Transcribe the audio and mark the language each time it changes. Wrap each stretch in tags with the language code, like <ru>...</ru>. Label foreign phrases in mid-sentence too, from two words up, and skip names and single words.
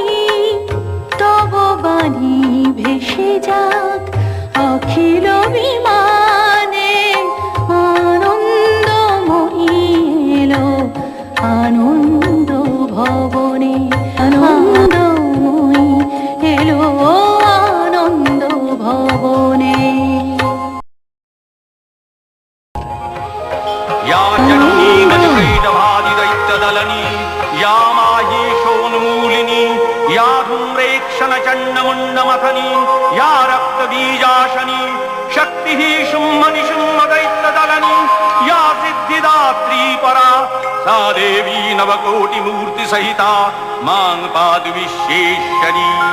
<bn>তব বাণী ভেসে যাক অখিল বিমানে, আনন্দময়ী এলো আনন্দ ভবনে, আনন্দময়ী এলো আনন্দ ভবনে।</bn> <sa>या जननी गजकैटभादिदैत्यदलनी, या माहेशोन्मूलिनी, या धूम्रेक्षणचण्डमुण्डमथनी, या रक्तबीजाशनी, शक्तिः शुम्भनिशुम्भदैत्यदलनी, या सिद्धिदात्री परा, सा देवी नवकोटिमूर्तिसहिता मां पातु विश्वेश्वरी।</sa>